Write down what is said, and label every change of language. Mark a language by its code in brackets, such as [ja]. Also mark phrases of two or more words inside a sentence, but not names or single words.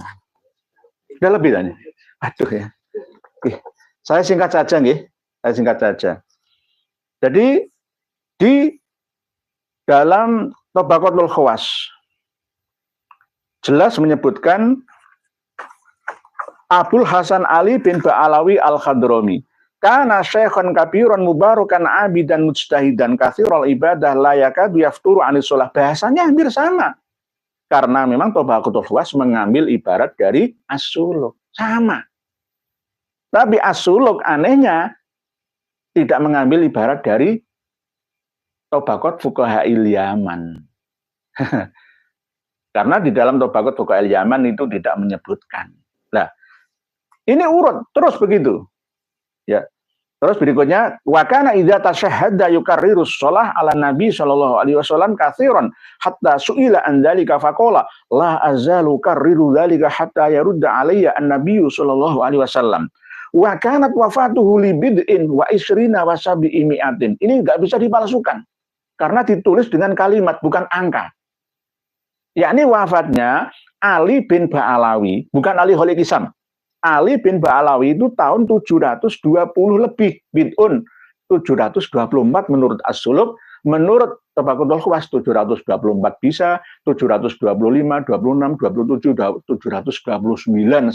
[id] Sudah lebih tanya. Aduh ya. Saya singkat saja nggih. Saya singkat saja. Jadi di dalam Tabaqatul Khawas jelas menyebutkan Abul Hasan Ali bin Ba'alawi Al-Khadrami [ar] كان شيخا كبيرا مباركا عابدا مجتهدا كثير العبادة لا يكاد يفتر عن الصلاة. [id] Bahasanya hampir sama. Karena memang Tabaqatul Khawas mengambil ibarat dari As-Suluk. Sama. Tapi As-Suluk anehnya tidak mengambil ibarat dari Tabaqat Fuqaha'il Yaman. Karena di dalam Tabaqat Fuqaha'il Yaman itu tidak menyebutkan. Nah, ini urut terus begitu. Ya. Terus berikutnya, [ar] وكان إذا تشهد يكرر الصلاة على النبي صلى الله عليه وسلم كثيرا حتى سئل عن ذلك فقال لا أزال أكرر ذلك حتى يرد علي النبي صلى الله عليه وسلم. وكانت وفاته لبضع وعشرين وسبع مئة. [id] Ini enggak bisa dipalsukan karena ditulis dengan kalimat bukan angka. Yakni wafatnya Ali bin Ba'alawi, bukan Ali Khalid Hisam. Ali bin Ba'alawi itu tahun 720 lebih, bid'un 724 menurut As-Suluk, menurut Tabaqatul Khawas 724 bisa, 725, 26, 27, 729.